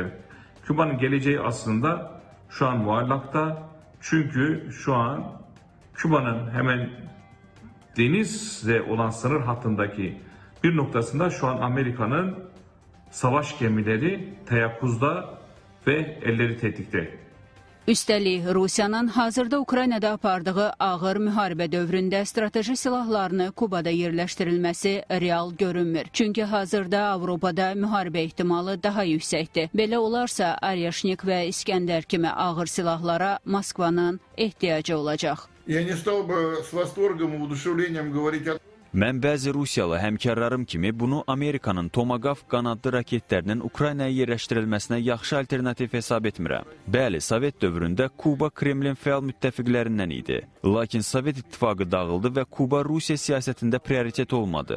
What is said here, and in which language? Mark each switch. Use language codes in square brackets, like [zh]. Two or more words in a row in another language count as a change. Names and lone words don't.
[tr] Küba'nın geleceği aslında şu an muallakta. Çünkü şu an Küba'nın hemen denizle olan sınır hattındaki bir noktasında şu an Amerika'nın savaş gemileri teyakkuzda ve elleri tetikte. [az] Üstəlik, Rusiyanın hazırda Ukraynada apardığı ağır müharibə dövründə strateji silahlarını Kubada yerləşdirilməsi real görünmür. Çünki hazırda Avropada müharibə ehtimalı daha yüksəkdir. Belə olarsa, Aryashnik və İskəndər kimi ağır silahlara Moskvanın ehtiyacı olacaq. [ru] Я не стал бы с восторгом и воодушевлением говорить о [az] Mən bəzi Rusiyalı həmkarlarım kimi bunu Amerikanın Tomagaf qanadlı raketlərinin Ukraynaya yerləşdirilməsinə yaxşı alternativ hesab etmirəm. Bəli, Sovet dövründə Kuba Kremlin fəal müttəfiqlərindən idi. Lakin Sovet İttifaqı dağıldı və Kuba Rusiya siyasətində prioritet olmadı.